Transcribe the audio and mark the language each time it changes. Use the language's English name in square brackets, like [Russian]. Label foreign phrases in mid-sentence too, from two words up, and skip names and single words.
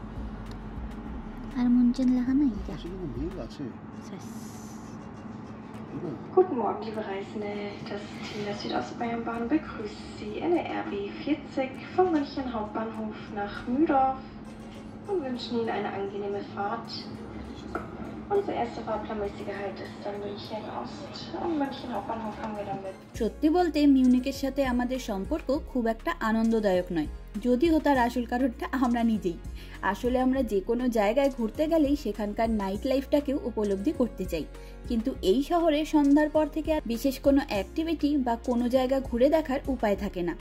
[Bangla] আর মুনচেন লেখা নাই যা। আসলে মিল আছে। [German] Guten Morgen, liebe Reisende. Das Team der Südostbayernbahn begrüßt Sie in der RB 40 von München Hauptbahnhof nach Mühldorf und wünschen Ihnen eine angenehme Fahrt. Unser erster fahrplanmäßiger Halt ist dann München Ost. Am München Hauptbahnhof haben wir damit. [Bangla] সত্যি বলতে মিউনিকের সাথে আমাদের সম্পর্ক খুব একটা আনন্দদায়ক নয়, যদিও তার আসল কারণটা আমরা নিজেই। আসলে আমরা যে কোনো জায়গায় ঘুরতে গেলেই সেখানকার নাইট লাইফটাকেও উপলব্ধি করতে চাই, কিন্তু এই শহরে সন্ধ্যার পর থেকে আর বিশেষ কোনো অ্যাক্টিভিটি বা কোনো জায়গা ঘুরে দেখার উপায় থাকে না।